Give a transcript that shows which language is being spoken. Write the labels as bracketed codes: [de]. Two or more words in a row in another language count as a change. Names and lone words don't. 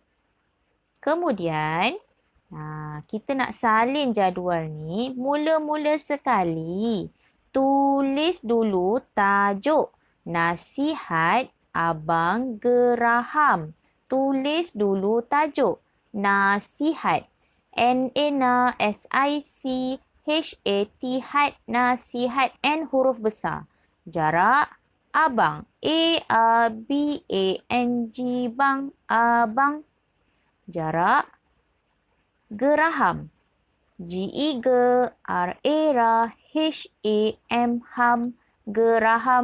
[ms] Kemudian, kita nak salin jadual ni. Mula-mula sekali, tulis dulu tajuk Nasihat Abang Geraham. Tulis dulu tajuk Nasihat. N-A-S-I-C-H-A-T, nasihat, N huruf besar. Jarak abang. A-B-A-N-G, bang, abang. Jarak geraham. G-E-G-R-A-R, H-A-M, ham, geraham.